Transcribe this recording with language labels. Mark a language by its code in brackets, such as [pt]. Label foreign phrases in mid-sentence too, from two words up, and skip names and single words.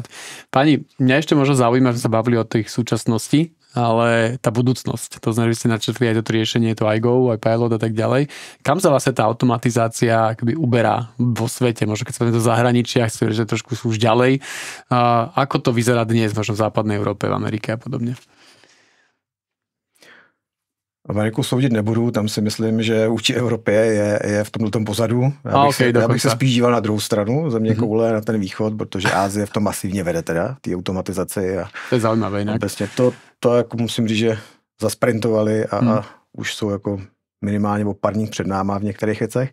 [sk] Pani, mňa ešte možno zaujíma, že sa bavili o tých súčasnosti, ale tá budúcnosť, to znamená, že ste načrtli aj toto riešenie, to iGo, aj Pilot a tak ďalej. Kam sa vlastne tá automatizácia akoby uberá vo svete? Možno keď sa do zahraničia, chcete, že trošku sú už ďalej. Ako to vyzerá dnes, možno v západnej Európe, v Amerike a podobne? [cs] Ameriku soudit nebudu, tam si myslím, že vůči Evropě je v tomto pozadu. Já bych se spíš díval na druhou stranu, země koule na ten východ, protože Ázie v tom masivně vede teda, ty automatizaci. [sk] To je zaujímavé jinak. [cs] To jako musím říct, že zasprintovali a už jsou jako minimálně o parník před náma v některých věcech.